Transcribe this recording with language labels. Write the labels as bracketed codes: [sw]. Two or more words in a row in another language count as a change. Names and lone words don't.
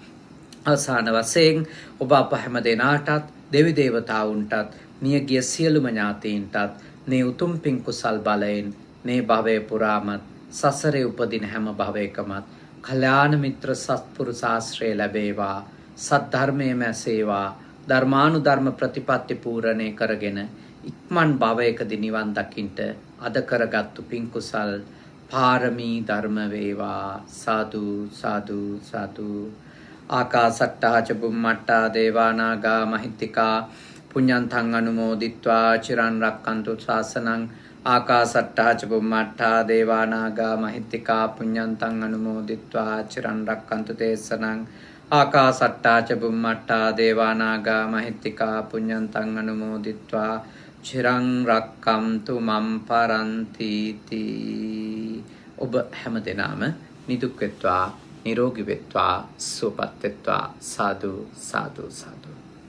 [si] අවසාන වශයෙන් ඔබ අප හැම දෙනාටත්, දෙවි දේවතාවුන්ටත්, මියගිය සියලුම ඥාතීන්ටත් මේ උතුම් පින් කුසල් බලයෙන් මේ භවයේ පුරාමත්, සසරේ උපදින හැම භවයකමත් කල්යාණ මිත්‍ර සත්පුරුෂ ආශ්‍රය ලැබේවා. සද්ධර්මයේ මැසේවා. ධර්මානුධර්ම ප්‍රතිපත්ති පූර්ණේ කරගෙන ඉක්මන් භවයකදී නිවන් දකින්ට අද කරගත්තු පින් කුසල් පාරමී ධර්ම වේවා. සාදු සාදු සාදු. [pi] ආකාසට්ටා ච බුම්මට්ටා දේවා නාග මහිත්‍තිකා පුඤ්ඤන්තං අනුමෝදිත්වා චිරන් රක්칸තු ශාසනං. ආකාසට්ටා ච බුම්මට්ටා දේවා නාග මහිත්‍තිකා පුඤ්ඤන්තං අනුමෝදිත්වා චිරන් රක්칸තු දේශනං. ආකාසට්ටා ච බුම්මට්ටා දේවා නාග මහිත්‍තිකා පුඤ්ඤන්තං අනුමෝදිත්වා චිරං රක්칸තු මම් පරන්ති තී. [si] ඔබ හැම දෙනාම නිදුක් වෙත්වා, නිරෝගී වෙත්වා, සුවපත් වෙත්වා. සාදු සාදු සාදු.